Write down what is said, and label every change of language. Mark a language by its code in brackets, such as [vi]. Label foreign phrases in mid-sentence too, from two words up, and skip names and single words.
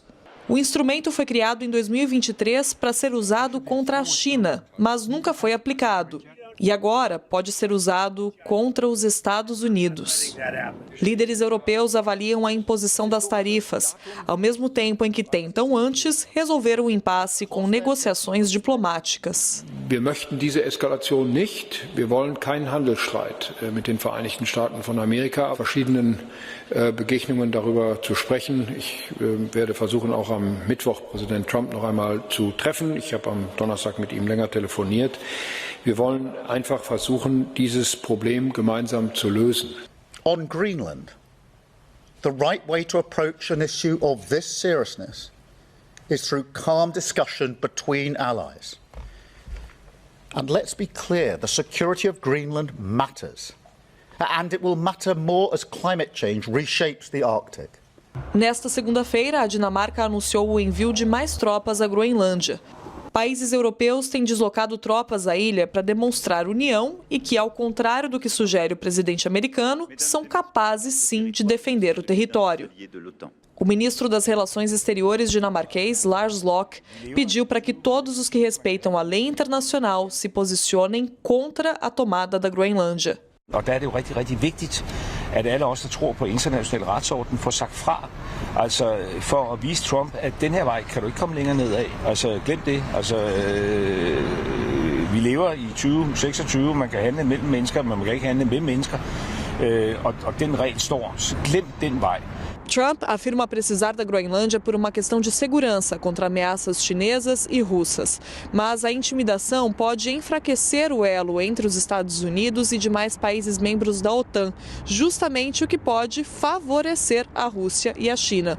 [pt] O instrumento foi criado em 2023 para ser usado contra a China, mas nunca foi aplicado. E agora pode ser usado contra os Estados Unidos. Líderes europeus avaliam a imposição das tarifas, ao mesmo tempo em que tentam antes resolver o impasse com negociações diplomáticas. [de] Wir möchten diese Eskalation nicht. Wir wollen keinen Handelsstreit mit den Vereinigten Staaten von Amerika. Verschiedenen Begegnungen darüber zu sprechen. Ich werde versuchen, auch am Mittwoch Präsident Trump noch einmal zu treffen. Ich habe am Donnerstag mit ihm länger telefoniert. Wir wollen einfach versuchen, dieses Problem gemeinsam zu lösen. [en] On Greenland, the right way to approach an issue of this seriousness is through calm discussion between allies. And let's be clear, the security of Greenland matters. And it will matter more as climate change reshapes the Arctic. [pt] Nesta segunda-feira, a Dinamarca anunciou o envio de mais tropas à Groenlândia. Países europeus têm deslocado tropas à ilha para demonstrar união e que, ao contrário do que sugere o presidente americano, são capazes sim de defender o território. O ministro das Relações Exteriores dinamarquês, Lars Løkke, pediu para que todos os que respeitam a lei internacional se posicionem contra a tomada da Groenlândia. [da] Og der er det jo rigtig vigtigt, at alle os, der tror på international retsorden, får sagt fra. Altså for at vise Trump, at den her vej kan du ikke komme længere nedad. Altså glem det. Altså vi lever i 2026, man kan handle mellem mennesker, men man kan ikke handle med mennesker. Og den regel står, så glem den vej. [pt] Trump afirma precisar da Groenlândia por uma questão de segurança contra ameaças chinesas e russas. Mas a intimidação pode enfraquecer o elo entre os Estados Unidos e demais países membros da OTAN, justamente o que pode favorecer a Rússia e a China.